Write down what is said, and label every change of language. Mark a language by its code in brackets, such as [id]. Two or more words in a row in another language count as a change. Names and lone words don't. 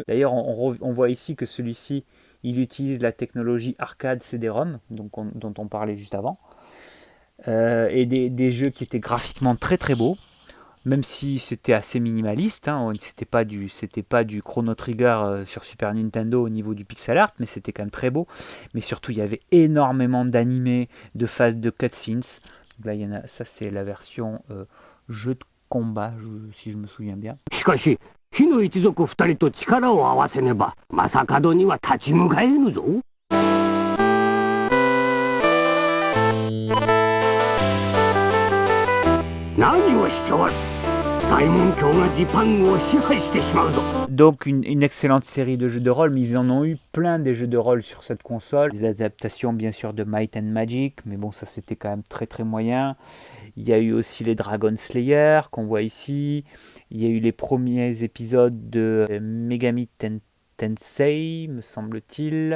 [fr] D'ailleurs, on voit ici que celui-ci, il utilise la technologie arcade CD-ROM, dont on parlait juste avant, et des jeux qui étaient graphiquement très très beaux, même si c'était assez minimaliste, hein. C'était pas du Chrono Trigger sur Super Nintendo au niveau du pixel art, mais c'était quand même très beau. Mais surtout, il y avait énormément d'animés, de phases de cutscenes. Là, ça c'est la version jeu de combat, si je me souviens bien. [ja] しかし、火の一族二人と力を合わせねば、正門には立ち向かえぬぞ。何をしておる。大門卿がジパングを支配してしまうぞ。 [fr] Donc une excellente série de jeux de rôle, mais ils en ont eu plein des jeux de rôle sur cette console. Des adaptations bien sûr de Might and Magic, mais bon ça c'était quand même très très moyen. Il y a eu aussi les Dragon Slayer qu'on voit ici. Il y a eu les premiers épisodes de Megami Tensei, me semble-t-il.